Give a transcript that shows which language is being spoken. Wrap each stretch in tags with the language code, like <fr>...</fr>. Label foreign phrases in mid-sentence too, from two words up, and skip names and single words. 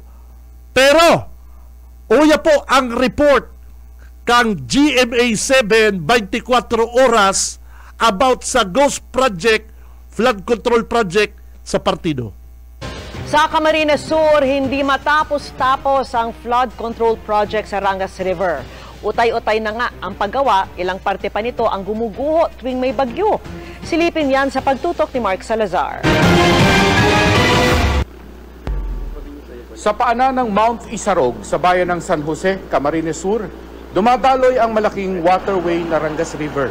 <bik>Pero uya po ang report kang GMA7 24 oras about sa</bik> <en>ghost project, flood control project</en> <bik>sa partido.</bik> <tl>Sa Camarines Sur, hindi matapos-tapos ang</tl> <en>flood control project</en> <tl>sa Rangas River. Utay-utay na nga ang paggawa, ilang parte pa nito ang gumuguho tuwing may bagyo. Silipin yan sa pagtutok ni Mark Salazar. Sa paanan ng Mount Isarog sa bayan ng San Jose, Camarines Sur, dumadaloy ang malaking waterway na Rangas River.</tl>